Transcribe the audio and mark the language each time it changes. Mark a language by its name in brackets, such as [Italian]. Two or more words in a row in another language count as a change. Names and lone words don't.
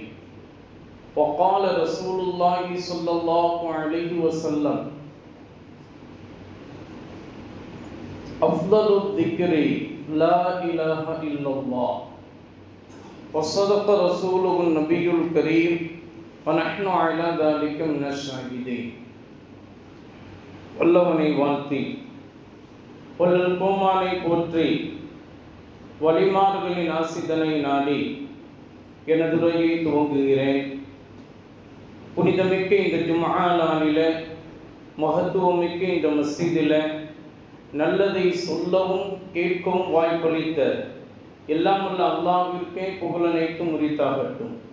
[Arabic] وقال رسول الله صلى الله عليه وسلم: أفضل الذكر لا إله إلا الله. وصدق رسوله النبي الكريم ونحن على ذلك من الشاهدين. [Tamil] வல்லவனை வாழ்த்தி வள்ளல் கோமானை போற்றி வலிமார்களின் ஆசிதனை நாடி எனது உரையை துவங்குகிறேன். புனிதமிக்க இந்த ஜும்ஆ நாளில, மகத்துவமிக்க இந்த மஸ்ஜிதில் நல்லதை சொல்லவும் கேட்கவும் வாய்ப்பளித்த எல்லாம் உள்ள அல்லாஹ்விற்கே புகழனைத்தும் உரித்தாகட்டும்.